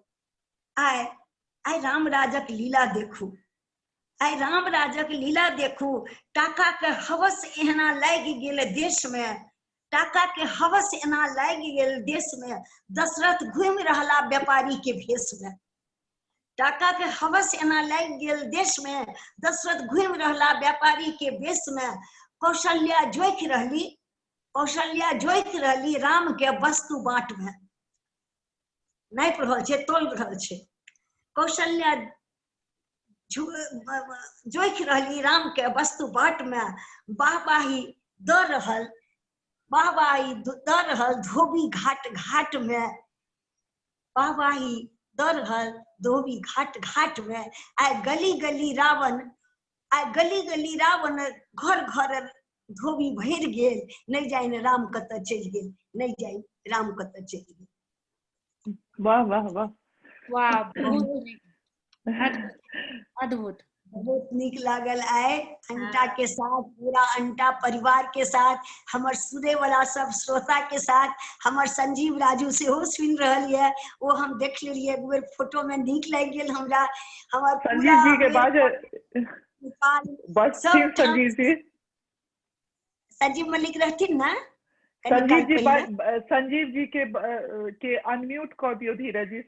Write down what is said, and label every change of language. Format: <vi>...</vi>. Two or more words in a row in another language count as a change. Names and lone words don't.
<mai>आइ राम राजक लीला देखू, आइ राम राजक लीला देखू। टाका के हवस एहना लागि गेल देश में, टाका के हवस एना लागि गेल देश में, दशरथ घूमि रहला व्यापारी के भेष में। टाका के हवस एना लागि गेल देश में, दशरथ घूमि रहला व्यापारी के भेष में। कौशल्या जोखि रहली राम के वस्तु बाट में, नापि रहल छै, तोल रहल छै। कौशल्या जोखि रहली राम के वस्तु बाट में। वाहवाही द रहल धोबी घाट में, वाहवाही द रहल धोबी घाट में। आइ गली गली रावण घर घर धोबी भरि गेल। नहीं जाइन राम कतऽ चलि गेल, नहीं जाइन राम कतऽ चलि गेल। वाह वाह वाह वाह, अद्भुत, बहुत नीक लागल। आइ अंटा के साथ, पूरा अंटा परिवार के साथ, हमर सुने वाला सब श्रोता के साथ, हमर संजीव राजू से हो सुन रहल है, वो हम देख लेलिए एक बेर फोटो में, नीक लग गेल हमरा। हमर संजीव जी के बाद संजीव मल्लिक रहथिन ना? संजीव जी के अनम्यूट कर दियो धीरज जी।</mai>